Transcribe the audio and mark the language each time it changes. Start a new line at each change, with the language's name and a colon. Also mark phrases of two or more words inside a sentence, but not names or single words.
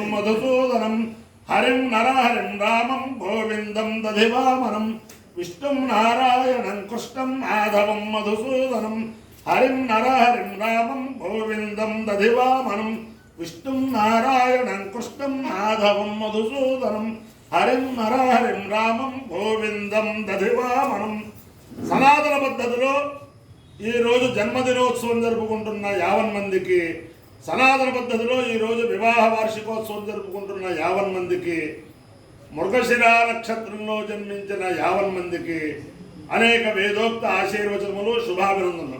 Sanskrit: मधुसूदनं हरिं नरहरिं रामं गोविंदं दधिवामनं विष्णुं नारायणं कृष्णं माधवं मधुसूदनं हरिं नरहरिं रामं गोविंदं दधिवामनं विष्णुं नारायणं कृष्णं माधवं मधुसूदनं हरिं नरहरिं रामं गोविंदं दधिवामनं
Telugu: సనాతన పద్ధతిలో ఈరోజు జన్మదినోత్సవం జరుపుకుంటున్న 50 మందికి, సనాతన పద్ధతిలో ఈరోజు వివాహ వార్షికోత్సవం జరుపుకుంటున్న 50 మందికి, మృగశిర నక్షత్రంలో జన్మించిన 50 మందికి అనేక వేదోక్త ఆశీర్వచనములు, శుభాభినందనలు.